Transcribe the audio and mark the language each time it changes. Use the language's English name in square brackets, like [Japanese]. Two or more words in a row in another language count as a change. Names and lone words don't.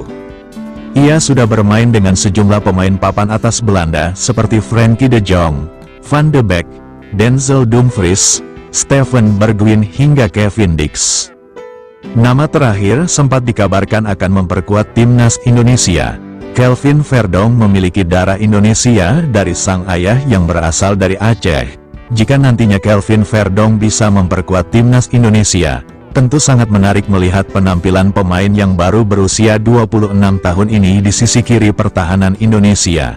[Indonesian] Ia sudah bermain dengan sejumlah pemain papan atas Belanda seperti Frenkie de Jong, Van de Beek, Denzel Dumfries, Steven Bergwijn hingga Kevin Dix. Nama terakhir sempat dikabarkan akan memperkuat timnas Indonesia. Kelvin Verdong memiliki darah Indonesia dari sang ayah yang berasal dari Aceh. Jika nantinya Kelvin Verdong bisa memperkuat timnas Indonesia, tentu sangat menarik melihat penampilan pemain yang baru berusia 26 tahun ini di sisi kiri pertahanan Indonesia.